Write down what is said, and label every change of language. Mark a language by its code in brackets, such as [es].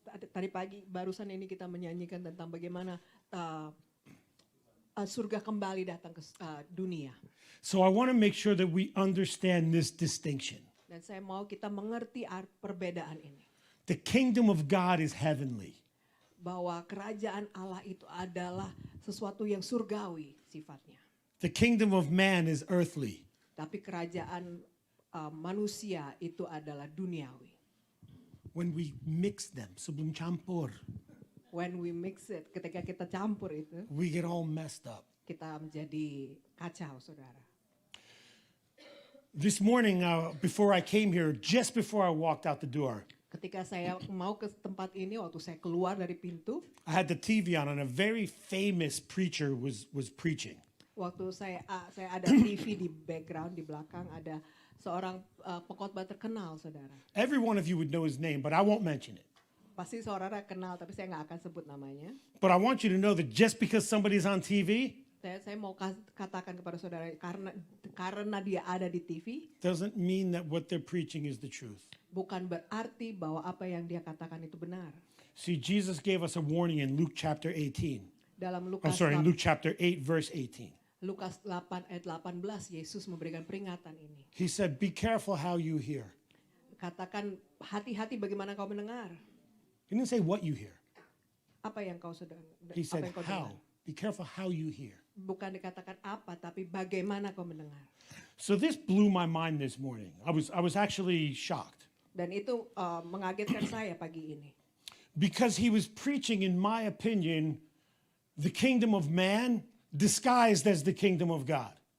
[id] Tadi pagi barusan ini kita menyanyikan tentang bagaimana surga kembali datang ke dunia. [en] So I want to make sure that we understand this distinction. [id] Dan saya mau kita mengerti perbedaan ini. [en] The kingdom of God is heavenly. [id] Bahwa kerajaan Allah itu adalah sesuatu yang surgawi sifatnya. [en] The kingdom of man is earthly. [id] Tapi kerajaan manusia itu adalah duniawi. [en] When we mix them, [id] sebelum campur, [en] When we mix it, [id] ketika kita campur itu, [en] we get all messed up. [id] kita menjadi kacau, saudara. [en] This morning, before I came here, just before I walked out the door, [id] Ketika saya mau ke tempat ini, waktu saya keluar dari pintu, [en] I had the TV on and a very famous preacher was preaching. [id] waktu saya ada TV di background, di belakang ada seorang pengkhotbah terkenal, saudara. [en] Every one of you would know his name, but I won't mention it. [id] Pasti saudara kenal, tapi saya nggak akan sebut namanya. [en] But I want you to know that just because somebody's on TV [id] Saya mau katakan kepada saudara, karena dia ada di TV, [en] doesn't mean that what they're preaching is the truth. [id] bukan berarti bahwa apa yang dia katakan itu benar. [en] See, Jesus gave us a warning in Luke chapter 18. [id] Dalam [en] I'm [id] Lukas [en] sorry, in Luke chapter 8, verse 18. [id] Lukas 8 ayat 18, Yesus memberikan peringatan ini. [en] He said, be careful how you hear. [id] Katakan, hati-hati bagaimana kau mendengar. [en] He didn't say what you hear. [id] Apa yang kau sedang, [en] He [id] apa [en] said [id] yang kau [en] how. [id] dengar. [en] Be careful how you hear. [id] Bukan dikatakan apa, tapi bagaimana kau mendengar. [en] So this blew my mind this morning. I was actually shocked [id] Dan itu mengagetkan saya pagi ini. [en] because he was preaching, in my opinion, the kingdom of man disguised as the kingdom of God.